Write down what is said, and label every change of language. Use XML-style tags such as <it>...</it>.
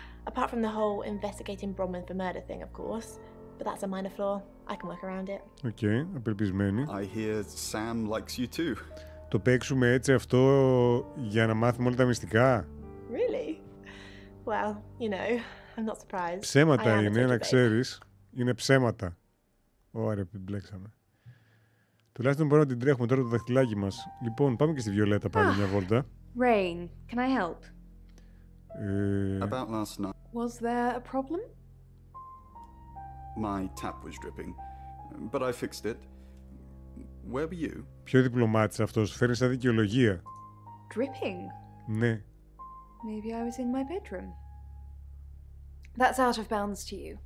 <en>Apart from the whole investigating Bronwyn for murder thing, of course. But that's a minor flaw. I can work around it.</en> <el>Okay, απελπισμένη.</el> <en>I hear Sam likes you too.</en> <el>Το παίξουμε έτσι αυτό για να μάθουμε όλα τα μυστικά.</el> <en>Really? Well, you know, I'm not surprised.</en> <el>Ψέματα είναι, να ξέρεις. Είναι ψέματα. Ωραία, μπλέξαμε. Τουλάχιστον μπορούμε να την τρέχουμε τώρα το δαχτυλάκι μας. Λοιπόν, πάμε και στη Βιολέτα πάλι μια βόλτα.</el> <en>Rain, can I help? About last night. Was there a problem? My tap was dripping, but I fixed it. Where were you?</en> <el>Ποιο διπλωμάτης αυτός, φέρνει σαν δικαιολογία.</el> <en>Dripping?</en> <el>Ναι.</el> <en>Maybe I was in my bedroom. That's out of bounds to you.</en>